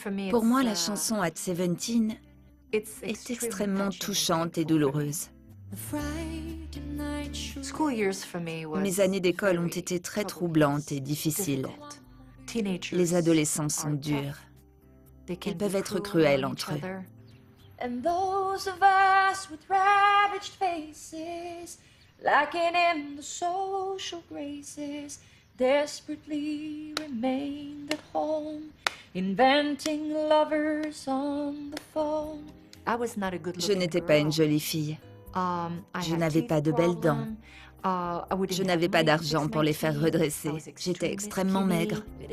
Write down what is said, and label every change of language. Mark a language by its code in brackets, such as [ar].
[fr] Pour moi, la chanson At 17 est extrêmement touchante et douloureuse. Mes années d'école ont été très troublantes et difficiles. Les adolescents sont durs. Ils peuvent être cruels entre eux. [en] And those of us with ravaged faces, lacking in the social graces, desperately remained at home, inventing lovers on the phone. [fr] Je n'étais pas une jolie fille. Je n'avais pas de belles dents. Je n'avais pas d'argent pour les faire redresser. J'étais extrêmement maigre.